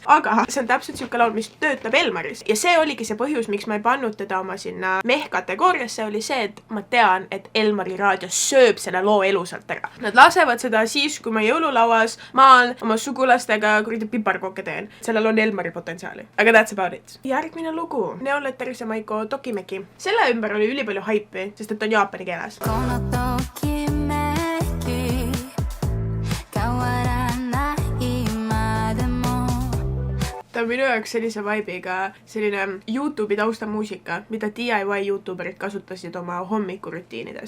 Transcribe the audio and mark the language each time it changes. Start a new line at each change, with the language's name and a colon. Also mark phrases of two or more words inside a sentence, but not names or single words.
Estonian: Aga see on täpselt siuke laul, mis töötab Elmaris. Ja see oligi see põhjus, miks ma ei pannud teda oma sinna kategooriasse, oli see, et ma tean, et Elmari raadio sööb selle loo elusalt ära. Nad lasevad seda siis, kui ma jõululauas maal oma sugulastega kuradi piparkooke teen. Sellel on Elmari potentsiaali.
English: Aga that's about it.
Estonian: Järgmine lugu. Neoletteris ja Maiko Tokimeki. Selle ümber oli ülipalju haipi, sest et on jaapani keeles. Ta on minu jaoks sellise vibe'iga selline YouTube'i taustamuusika, mida DIY YouTuberid kasutasid oma hommikurutiinides.